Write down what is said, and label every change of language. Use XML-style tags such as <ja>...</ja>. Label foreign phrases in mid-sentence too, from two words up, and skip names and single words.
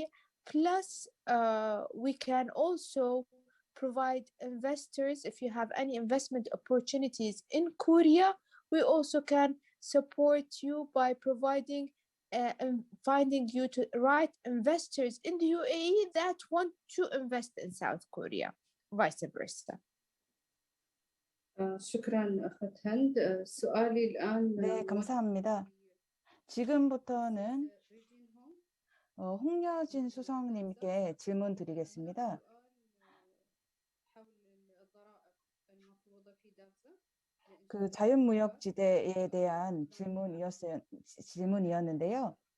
<en>Plus, we can also provide investors, if you have any investment opportunities in Korea, we also can support you by providing and finding you to right investors in the UAE that want to invest in South Korea, vice versa.</en> <ar>شكرا أخت هند. سؤالي الآن</ar> <ko>네, 감사합니다. 지금부터는 홍여진 수석님께 질문 드리겠습니다. 그 자유무역지대에 대한 질문이었는데요.</ko>